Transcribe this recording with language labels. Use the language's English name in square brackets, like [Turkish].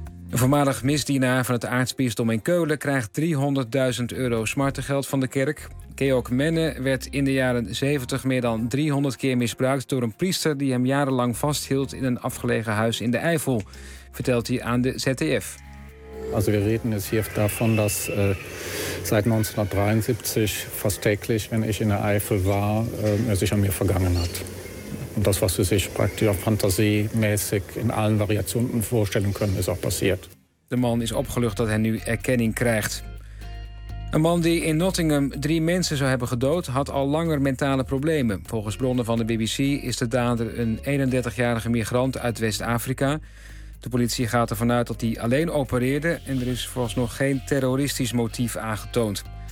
[Dutch] Een voormalig misdienaar van het aartsbisdom in Keulen krijgt 300.000 euro smartengeld van de kerk. Georg Menne werd in de jaren 70 meer dan 300 keer misbruikt door een priester die hem jarenlang vasthield in een afgelegen huis in de Eifel, vertelt hij aan de ZDF. [German] Also wir reden jetzt hier davon, dass seit 1973 fast täglich, wenn ich in der Eifel war, er sich an mir vergangen hat. Und das, was sie sich praktisch auch fantasiemäßig in allen Variationen vorstellen können, ist auch passiert. [Dutch] De man is opgelucht dat hij nu erkenning krijgt. Een man die in Nottingham 3 mensen zou hebben gedood, had al langer mentale problemen. Volgens bronnen van de BBC is de dader een 31-jarige migrant uit West-Afrika. De politie gaat ervan uit dat hij alleen opereerde en er is vooralsnog geen terroristisch motief aangetoond.